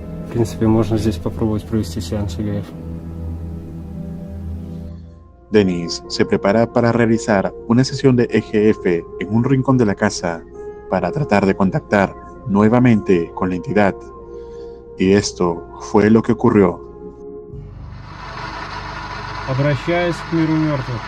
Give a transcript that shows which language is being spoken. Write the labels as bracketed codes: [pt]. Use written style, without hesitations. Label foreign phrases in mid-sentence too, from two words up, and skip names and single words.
[ru] В принципе, можно здесь попробовать провести сеанс ИГФ. [es] Dennis se prepara para realizar una sesión de EGF en un rincón de la casa para tratar de contactar nuevamente con la entidad. Y esto fue lo que ocurrió. [ru] Обращаюсь к миру мертвых.